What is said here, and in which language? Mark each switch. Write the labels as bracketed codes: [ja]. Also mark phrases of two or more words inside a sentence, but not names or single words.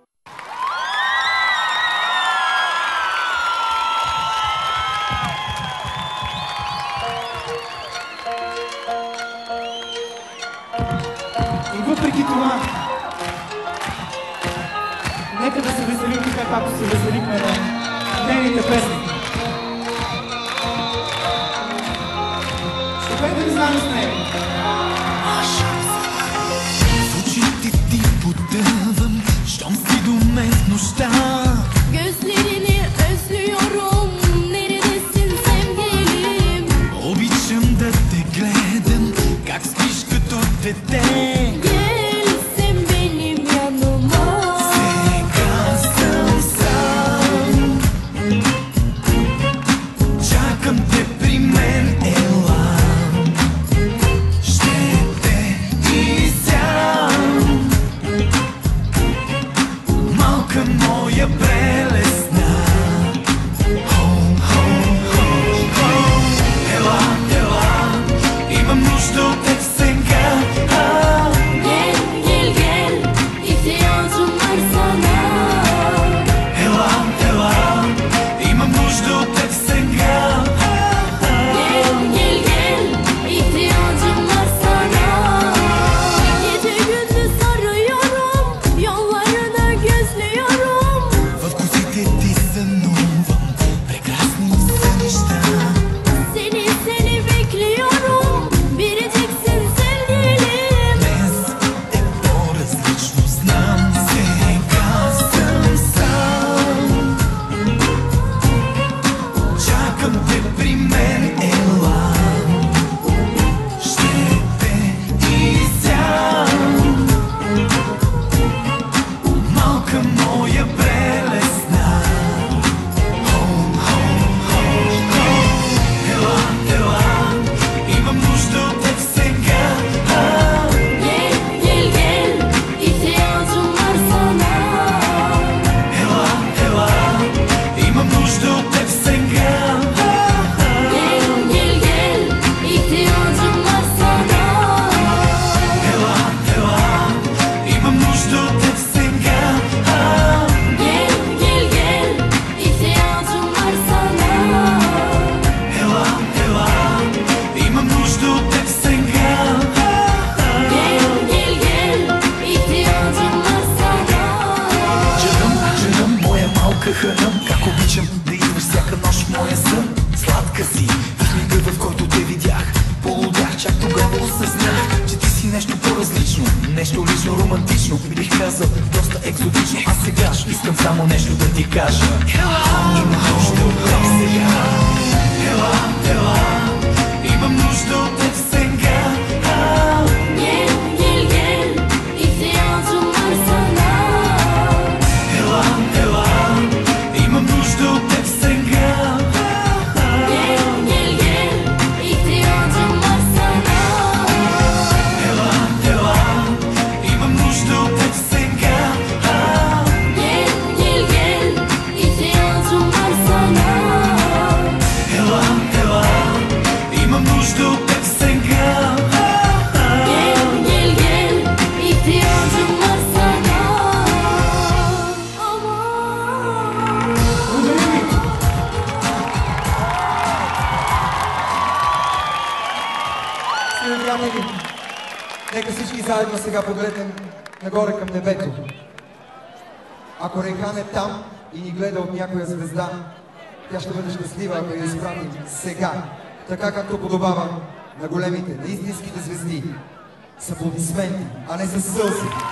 [bg] И въпреки това, нека да се веселим така, както се веселихме на нейните песни. Ще пеем ли заедно с нея? В очите ти потъвам, щом си до мен в нощта. [tr] Gözlerini özlüyorum, neredesin sevgilim? [bg] Обичам да те гледам, как спиш като дете. [tr] Gel sen benim yanıma. [bg] Сега съм сам, чакам те при мен, ела. Ще те изям, малка моя прелесна. Ела, ела, имам нужда от теб сега. [tr] Gel gel gel, ihtiyacım var sana. [bg] Ела, ела, имам нужда от теб сега. [tr] Gel gel gel, ihtiyacım var sana. Gece gündüz arıyorum, yollarını gözlüyorum. [bg] В косите ти сънувам, прекрасни са неща. [tr] Seni bekliyorum, biriciksin sevgilim. [bg] Днес е по-различно, знам. Сега съм сам, чакам те при мен, ела. Ще те изям, малка моя прелесна. Ела, ела, имам нужда от теб сега. [tr] Gel gel gel, ihtiyacım var sana. [bg] Ела, ела, имам нужда от теб сега. [tr] Gel gel gel, ihtiyacım var sana. [bg] Ела, ела, имам нужда от теб сега. [tr] Gel gel gel, ihtiyacım var sana. [bg] Ела, ела, имам нужда от теб сега. [tr] Gel gel gel, ihtiyacım var sana. [bg] Женам, моя малка хъръм, как обичам да идваш всяка нощ в моя сън. Сладка си, и в мига, в който те видях, полудях, чак тогава осъзнах, че ти си нещо по-различно, нещо лично, романтично, бих казал, доста екзотично. А сега искам само нещо да ти кажа. Имам нужда от теб сега. Ела, ела, имам нужда от теб сега. [tr] Gel gel gel, ihtiyacım var sana. [bg] Ела, ела, имам нужда от теб сега. [tr] Gel gel gel, ihtiyacım var sana. [bg] Ела, ела, имам нужда от теб сега. [tr] Gel gel gel, ihtiyacım var sana. [bg] Ела, ела, имам нужда от теб сега. [tr] Gel gel gel, ihtiyacım var sana. Aman. [bg] Благодаря ви! Скъпи приятели, нека всички заедно сега погледнем нагоре към небето. Ако Рейхан е там и ни гледа от някоя звезда, тя ще бъде щастлива, ако я изпратим сега, така както подобава на големите, на истинските звезди, с аплодисменти, а не с сълзи.